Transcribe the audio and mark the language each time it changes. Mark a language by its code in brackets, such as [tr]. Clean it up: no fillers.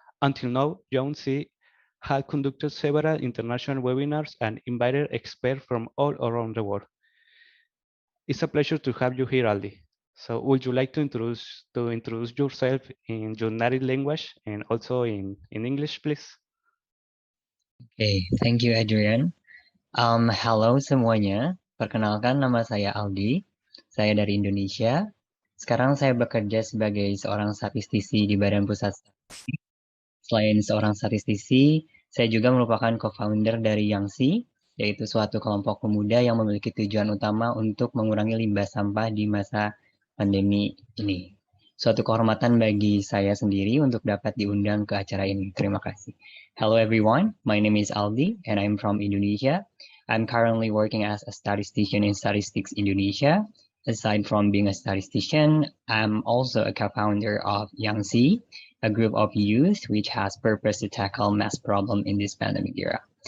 [en] Until now, Young Sea had conducted several international webinars and invited experts from all around the world. It's a pleasure to have you here, Aldi. So would you like to introduce yourself in your native language and also in English, please? Okay, thank you, Adrian. [id] Halo semuanya, perkenalkan nama saya Aldi, saya dari Indonesia. Sekarang saya bekerja sebagai seorang statistisi di Badan Pusat Statistik. Selain seorang statistisi, saya juga merupakan co-founder dari Yangsi, yaitu suatu kelompok pemuda yang memiliki tujuan utama untuk mengurangi limbah sampah di masa pandemi ini. Suatu kehormatan bagi saya sendiri untuk dapat diundang ke acara ini. Terima kasih. [en] Hello everyone, my name is Aldi and I'm from Indonesia. I'm currently working as a statistician in Statistics Indonesia. Aside from being a statistician, I'm also a co-founder of Yangsi, a group of youth which has purpose to tackle mass problem in this pandemic era.